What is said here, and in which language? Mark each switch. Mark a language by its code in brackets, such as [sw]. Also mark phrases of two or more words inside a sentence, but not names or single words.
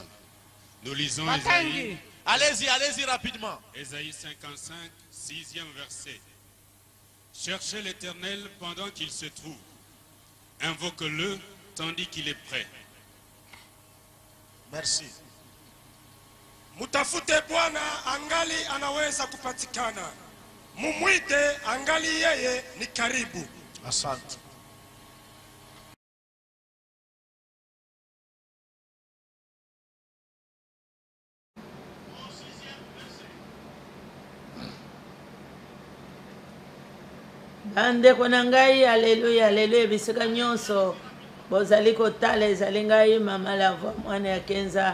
[fr] Nous lisons Ésaïe. Allez-y rapidement. Ésaïe 55, 6e verset. Cherchez l'Éternel pendant qu'il se trouve. Invoque-le tandis qu'il est prêt. Merci. [sw] Mutafute Bwana angali anaweza kupatikana. Mumwite angali yeye ni karibu. Asante. [ln] Bandeko na ngai, aleluya, aleluya, bisika nyonso bozali kotala ezali ngai mama Lavoie mwana ya Kenza.